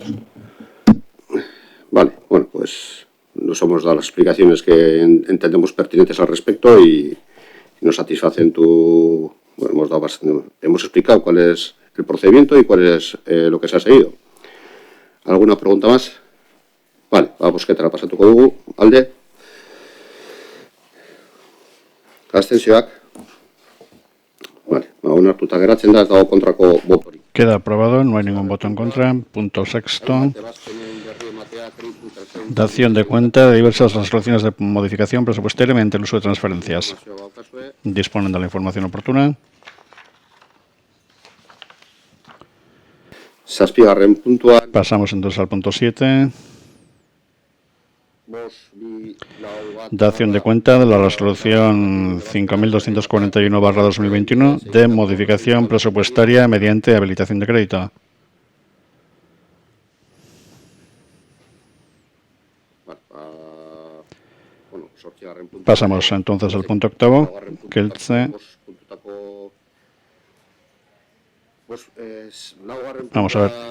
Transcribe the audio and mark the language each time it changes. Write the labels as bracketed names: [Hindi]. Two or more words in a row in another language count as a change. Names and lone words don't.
[Spanish] Vale, bueno, pues nos hemos dado las explicaciones que entendemos pertinentes al respecto y nos satisfacen hemos explicado cuál es el procedimiento y cuál es lo que se ha seguido. ¿Alguna pregunta más? Vale, vamos, que te la [Basque] pasatu dugu, [Spanish] Alde. [Basque] Abstentzioak. Vale, onartuta geratzen da, ez dago kontrako botorik. [Spanish] Queda aprobado, no hay ningún voto en contra. Punto sexto. Dación de cuenta de diversas resoluciones de modificación presupuestaria mediante el uso de transferencias. Disponen de la información oportuna. [Basque] Zazpigarren puntuan. [Spanish] Pasamos entonces al punto 7. Dación de cuenta de la resolución 5241/2021 de modificación presupuestaria mediante habilitación de crédito. Pasamos entonces al punto octavo, que vamos a ver.